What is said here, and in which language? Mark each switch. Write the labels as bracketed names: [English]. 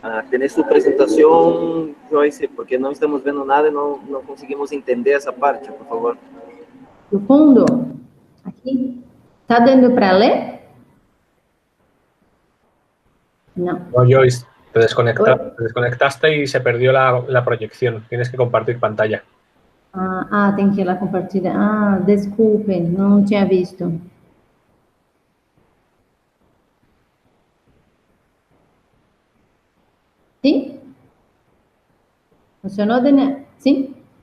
[Spanish] Tenés su presentación, Joyce, porque no estamos viendo nada y no conseguimos entender esa parte, por favor. [Portuguese] No fundo, aqui, está dando para ler? [Spanish] No. No, Joyce, te desconectaste y se perdió la proyección. Tienes que compartir pantalla. [Portuguese] Tem que ir lá compartilhar. Desculpe, não tinha visto. Sim? Funcionou, Daniel? Sim?